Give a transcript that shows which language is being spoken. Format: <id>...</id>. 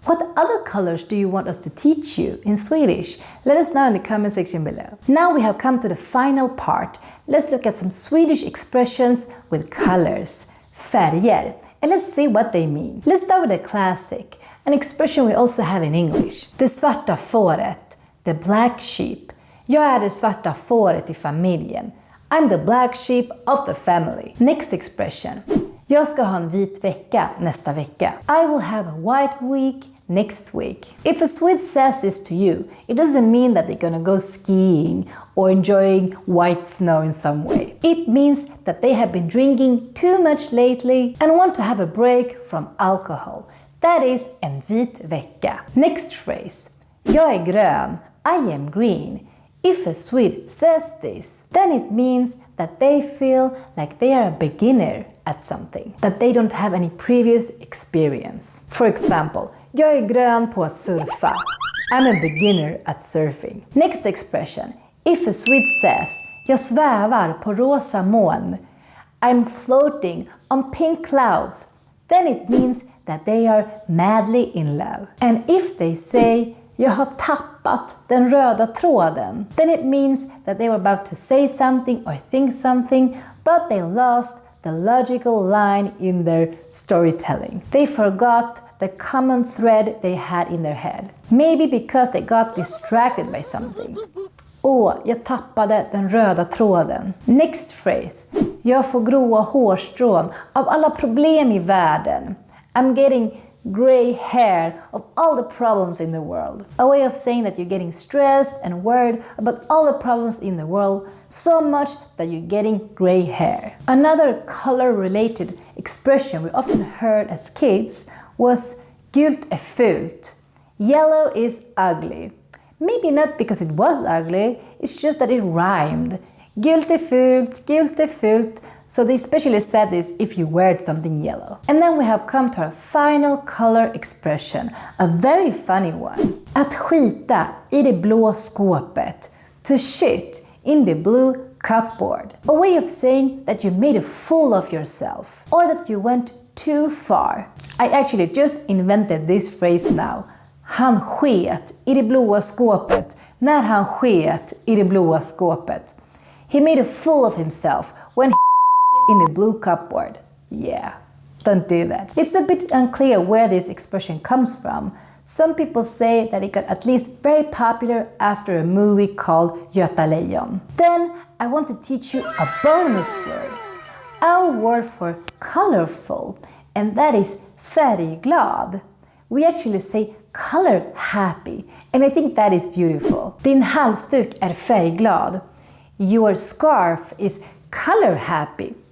<en>What other colors do you want us to teach you in Swedish? Let us know in the comment section below. Now we have come to the final part. Let's look at some Swedish expressions with colors. Färger. And let's see what they mean. Let's start with a classic. An expression we also have in English.</en> <sv>Det svarta fåret.</sv> <en>The black sheep.</en> <sv>Jag är det svarta fåret i familjen.</sv> <en>I'm the black sheep of the family. Next expression.</en> <sv>Jag ska ha en vit vecka nästa vecka.</sv> <en>I will have a white week next week. If a Swede says this to you, it doesn't mean that they're gonna go skiing or enjoying white snow in some way. It means that they have been drinking too much lately and want to have a break from alcohol. That is</en> <sv>en vit vecka.</sv> <en>Next phrase.</en> <sv>Jag är grön.</sv> <en>I am green. If a Swede says this, then it means that they feel like they are a beginner at something, that they don't have any previous experience. For example,</en> <sv>jag är grön på att surfa.</sv> <en>I'm a beginner at surfing. Next expression. If a Swede says,</en> <sv>jag svävar på rosa moln.</sv> <en>I'm floating on pink clouds. Then it means that they are madly in love. And if they say,</en> <sv>jag har tappat den röda tråden,</sv> <en>then it means that they were about to say something or think something, but they lost the logical line in their storytelling. They forgot the common thread they had in their head. Maybe because they got distracted by something.</en> <sv>Jag tappade den röda tråden.</sv> <en>Next phrase.</en> <sv>Jag får gråa hårstrån av alla problem i världen.</sv> <en>I'm getting gray hair of all the problems in the world. A way of saying that you're getting stressed and worried about all the problems in the world so much that you're getting gray hair. Another color-related expression we often heard as kids was</en> <sv>gult är fult.</sv> <en>Yellow is ugly. Maybe not because it was ugly, it's just that it rhymed.</en> <sv>Gult är fult.</sv> <en>So they especially said this if you wear something yellow. And then we have come to our final color expression, a very funny one.</en> <sv>Att skita i det blå skåpet.</sv> <en>To shit in the blue cupboard. A way of saying that you made a fool of yourself or that you went too far. I actually just invented this phrase now.</en> <sv>Han sket i det blåa skåpet när han sket i det blåa skåpet.</sv> <en>He made a fool of himself when he in the blue cupboard. Yeah, don't do that. It's a bit unclear where this expression comes from. Some people say that it got at least very popular after a movie called Göta Lejon. Then I want to teach you a bonus word. Our word for colorful, and that is färgglad. We actually say color happy, and I think that is beautiful.</en> <sv>Din halsduk är färgglad.</sv> <en>Your scarf is color happy.</en>